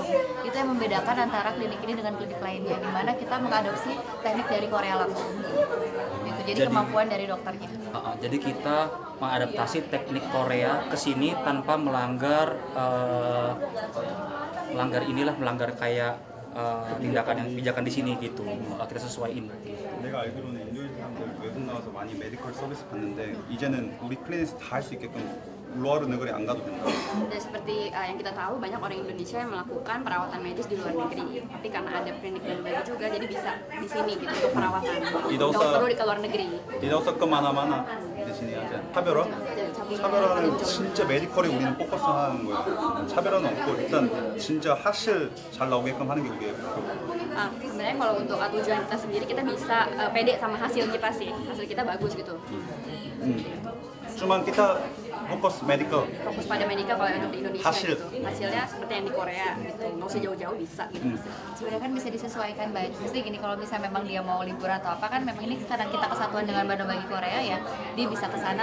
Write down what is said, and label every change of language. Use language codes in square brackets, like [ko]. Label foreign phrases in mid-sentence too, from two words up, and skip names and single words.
[id] Itu yang membedakan antara klinik ini dengan klinik lainnya, di mana kita mengadopsi teknik dari Korea langsung. Gitu. Jadi kemampuan dari dokternya. Jadi kita mengadaptasi teknik Korea ke sini tanpa melanggar melanggar kayak tindakan yang kebijakan di sini gitu. Kita sesuaiin. [ko] 내가 알기로는 인도에서 사람들 외국 나와서 많이 메디컬 서비스 받는데 이제는 우리 클리닉에서 다 할 수 있게끔 [id] luar negeri [ko] 안 가도 된다. [id] Dan seperti yang kita tahu, banyak orang Indonesia yang melakukan perawatan medis di luar negeri. Tapi karena ada klinik Bano Bagi juga, jadi bisa di sini gitu untuk perawatan. Tidak Nggak usah- perlu di luar negeri. tidak usah kemana-mana [ko] 대신에 하자. 차별화? 차별화는 진짜 메디컬에 우리는 포커스하는 거예요. 차별화는 없고 일단 진짜 하실 잘 나오게끔 하는 게 우리의 목표. [id] Sebenarnya kalau untuk tujuan kita sendiri, kita bisa pede sama hasil kita sih. Hasil kita bagus gitu. cuman kita fokus medical. Fokus pada medikal kalau untuk di Indonesia Hasil. gitu. Hasilnya seperti yang di Korea gitu. Nggak usah jauh-jauh bisa gitu. Sebenarnya kan bisa disesuaikan baik. Mesti gini, kalau misalnya memang dia mau liburan atau apa kan memang ini karena kita kesatuan dengan Bano Bagi Korea ya, dia bisa ke sana.